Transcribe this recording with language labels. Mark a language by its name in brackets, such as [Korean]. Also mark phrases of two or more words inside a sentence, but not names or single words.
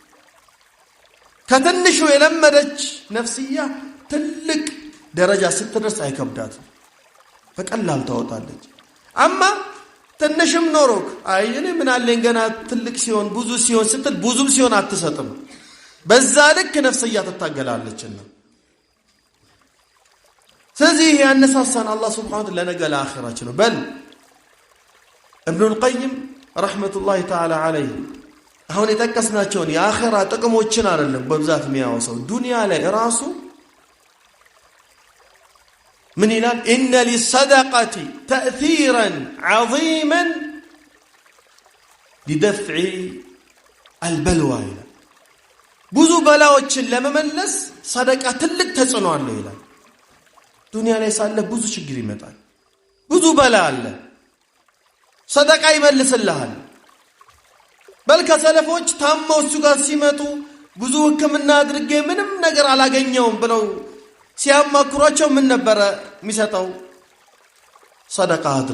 [Amharic] ከትንሹ የለመደች ነፍስያ ትልቅ ደረጃ ስትደርስ አይከብዳት በቀላል ታወጣለች አማ ትንሽም ኖሮክ አይ እኔ ምን አለኝ ገና ትልቅ ሲሆን ብዙ ሲሆን ስትል ብዙም ሲሆን አትሰጥም በዛ ልክ ነፍስያ ተታገላለችና ስለዚህ ያነሳሳን አላህ [Arabic] سبحانه وتعالى [Amharic] ለነገ ለአኺራችን ነው በል [Arabic] ابن القيم رحمة الله تعالى عليه [Amharic] አሁን የተከስናቸውን የአኺራ ጥቅሞችን አይደለም በብዛት የሚያወሳው ዱንያ ላይ ራሱ [Arabic] من ينال إن للصدقة تأثيرا عظيما لدفع البلوى بوزو بلاوچن ለመመለስ [Amharic] صدقة ትልቅ ተጽዕኖ አለው ይላል ዱንያ ላይ ሳለ ብዙ ችግር ይመጣል ብዙ በላ አለ صدقة ይመልስልሃል በልከ ሰለፎች ታመው እሱ ጋር ሲመጡ ብዙ ህክምና አድርጌ ምንም ነገር አላገኘውም ብለው ሲያማክሯቸው ምን ነበር የሚሰጠው ሰደቃ